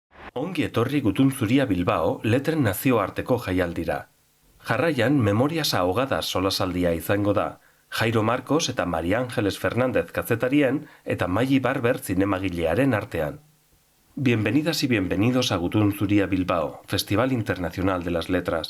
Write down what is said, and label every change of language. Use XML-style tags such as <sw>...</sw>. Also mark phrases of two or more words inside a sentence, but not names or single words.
<eu>Ongi etorri Gutun Zuria Bilbao letren nazioarteko jaialdira. Jarraian Memorias ahogadas solasaldia izango da. Jairo Marcos eta María Ángeles Fernández kazetarien eta Maggi Barber zinemagilearen artean.</eu> <es>Bienvenidas y bienvenidos a Gutun Zuria Bilbao, Festival Internacional de las Letras.</es>